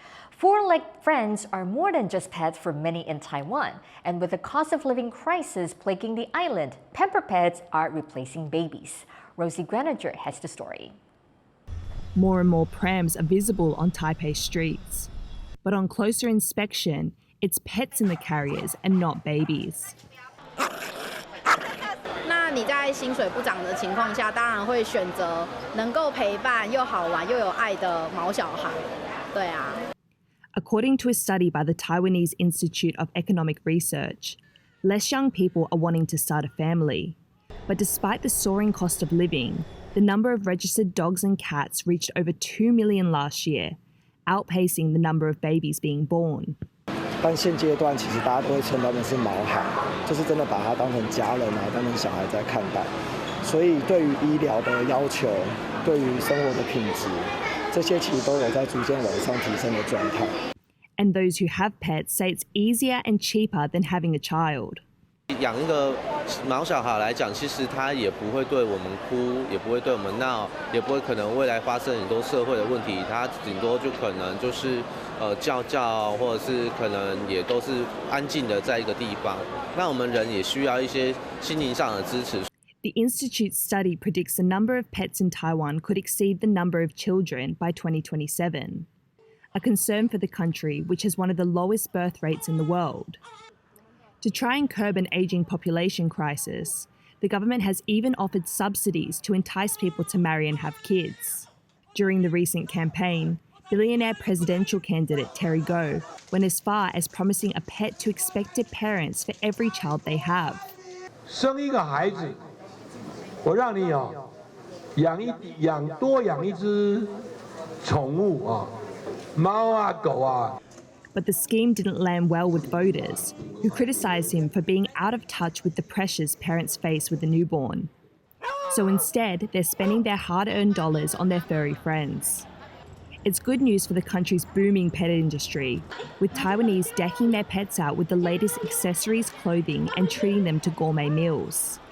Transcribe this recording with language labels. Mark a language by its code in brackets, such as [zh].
[en] Four-legged friends are more than just pets for many in Taiwan, and with the cost of living crisis plaguing the island, pamper pets are replacing babies. Rosie Greninger has the story. More and more prams are visible on Taipei streets. But on closer inspection, it's pets in the carriers and not babies. [zh] 那你在薪水不涨的情况下，当然会选择能够陪伴又好玩又有爱的毛小孩。对啊。 [en] According to a study by the Taiwanese Institute of Economic Research, less young people are wanting to start a family. But despite the soaring cost of living, the number of registered dogs and cats reached over 2 million last year, outpacing the number of babies being born. [zh] 但现阶段其实大家都会称他们是毛孩，就是真的把它当成家人啊，当成小孩在看待。所以对于医疗的要求，对于生活的品质，这些其实都有在逐渐往上提升的状态。 [en] And those who have pets say it's easier and cheaper than having a child. [zh] 养一个毛小孩来讲，其实他也不会对我们哭，也不会对我们闹，也不会可能未来发生很多社会的问题。他顶多就可能就是叫，或者是可能也都是安静的在一个地方。那我们人也需要一些心灵上的支持。 [en] The Institute's study predicts the number of pets in Taiwan could exceed the number of children by 2027, a concern for the country, which has one of the lowest birth rates in the world. To try and curb an ageing population crisis, the government has even offered subsidies to entice people to marry and have kids. During the recent campaign, billionaire presidential candidate Terry Go went as far as promising a pet to expected parents for every child they have. [zh] 生一个孩子，我让你多养一只宠物啊，猫啊狗啊。 [en] But the scheme didn't land well with voters, who criticised him for being out of touch with the pressures parents face with a newborn. So instead, they're spending their hard-earned dollars on their furry friends. It's good news for the country's booming pet industry, with Taiwanese decking their pets out with the latest accessories, clothing, and treating them to gourmet meals.